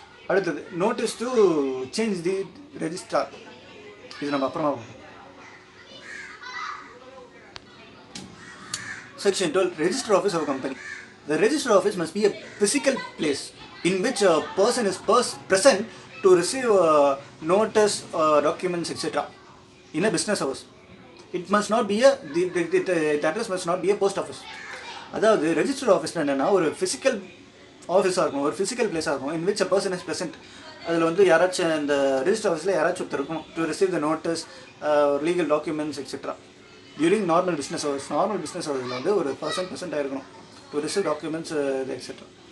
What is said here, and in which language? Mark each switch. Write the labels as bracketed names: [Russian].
[Tamil] அடுத்தது notice to change the registrar. இது நம்ம அப்புறமா பார்ப்போம். [English] Section 12 register office of company. The register office must be a physical place in which a person is present to receive notice, documents, etc. in a business hours. It must not be the address must not be a post office. [Tamil] அதாவது register ஆஃபீஸ்னா என்னென்னா, ஒரு physical ஆஃபீஸாக இருக்கும், ஒரு physical பிளேஸாக இருக்கும், [English] in which a person is present. [Tamil] அதில் வந்து யாராச்சும் இந்த ரெஜிஸ்டர் ஆஃபீஸில் யாராச்சும் ஒருத்தர் இருக்கணும், [English] To receive the notice, legal documents etcetera during normal business hours. [Tamil] Normal business ஹவர்ஸில் வந்து ஒரு percent ஆகிருக்கணும் to receive documents etcetera.